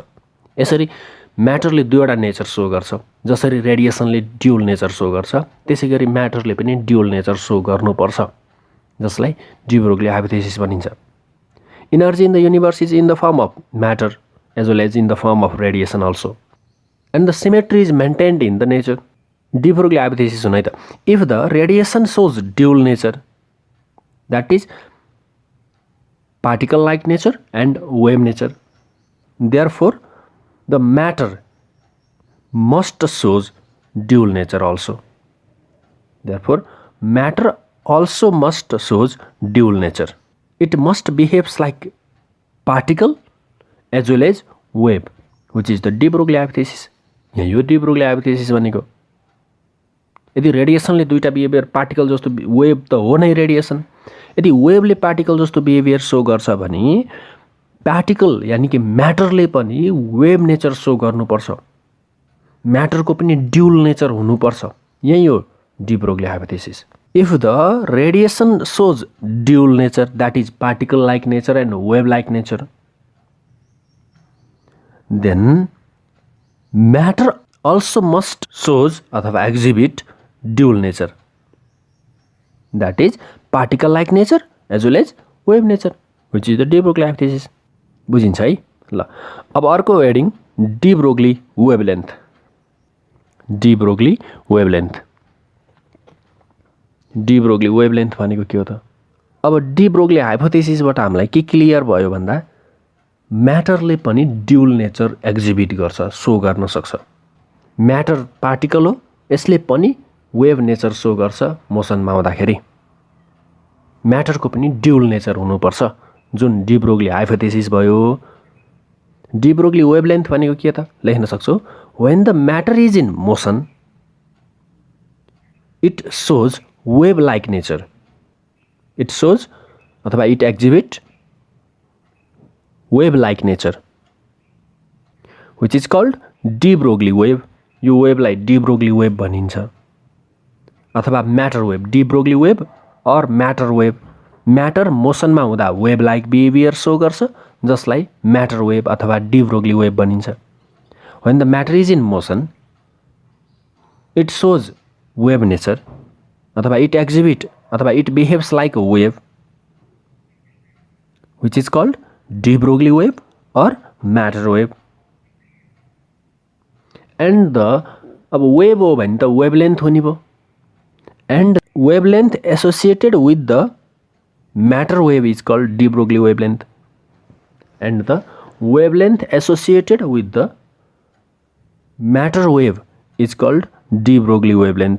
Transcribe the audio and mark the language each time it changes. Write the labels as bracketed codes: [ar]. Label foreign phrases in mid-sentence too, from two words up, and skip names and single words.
[ne] यसरी म्याटरले दुईवटा [en] nature show [ne] गर्छ, जसरी रेडिएसनले [en] dual nature show [ne] गर्छ, त्यसै गरी म्याटरले पनि [en] dual nature show [ne] गर्नुपर्छ, जसलाई डी ब्रोग्ली हाइपोथेसिस भनिन्छ। [en] energy in the universe is in the form of matter as well as in the form of radiation also, and the symmetry is maintained in the nature. डी ब्रोग्ली हाइपोथेसिस [ne] हुन है त, [en] if the radiation shows dual nature, that is particle like nature and wave nature. Therefore, the matter must shows dual nature also. Therefore, matter also must shows dual nature. It must behaves like particle as well as wave, which is the de Broglie hypothesis. [ne] यहाँ यो de Broglie hypothesis भनेको यदि रेडिएसनले दुईटा [en] behaviour particle [ne] जस्तो वेभ त हो नै रेडिएसन, यदि वेभले पार्टिकल जस्तो बिहेभियर सो गर्छ भने पार्टिकल यानी कि म्याटरले पनि [en] wave nature show [ne] गर्नुपर्छ, म्याटरको पनि [en] dual nature [ne] हुनुपर्छ। यही हो de Broglie hypothesis. [en] If the radiation shows dual nature, that is particle like nature and wave like nature, then matter also must shows अथवा exhibit dual nature, that is particle like nature as well as wave nature, which is the de Broglie hypothesis. [ne] बुझिन्छ है? ल अब अर्को हेडिङ de Broglie wavelength. de Broglie wavelength. de Broglie wavelength भनेको के हो त? अब de Broglie हाइपोथेसिसबाट हामीलाई के क्लियर भयो भन्दा म्याटरले पनि [en] dual nature exhibit [ne] गर्छ, सो गर्न सक्छ। म्याटर पार्टिकल हो, यसले पनि [en] wave nature show [ne] गर्छ मोसनमा हुँदाखेरि। म्याटरको पनि [en] dual nature [ne] हुनुपर्छ, जुन de Broglie हाइपोथेसिस भयो। de Broglie wavelength भनेको के त? लेख्न सक्छौ, [en] when the matter is in motion it shows wave like nature. It shows अथवा it exhibit wave like nature, which is called de Broglie wave. [ne] यो वेभलाई de Broglie wave भनिन्छ अथवा [en] matter wave, de Broglie wave or matter wave. [ne] म्याटर मोसनमा हुँदा [en] wave like behaviour show [ne] गर्छ, जसलाई [en] matter wave [ne] अथवा de Broglie wave भनिन्छ। [en] When the matter is in motion it shows wave nature अथवा it exhibit अथवा it behaves like a wave, which is called de Broglie wave or matter wave. And the [ne] अब wave हो भने त wavelength हुने भयो, [en] and wavelength associated with the matter wave is called de Broglie wavelength, and the wavelength associated with the matter wave is called de Broglie wavelength.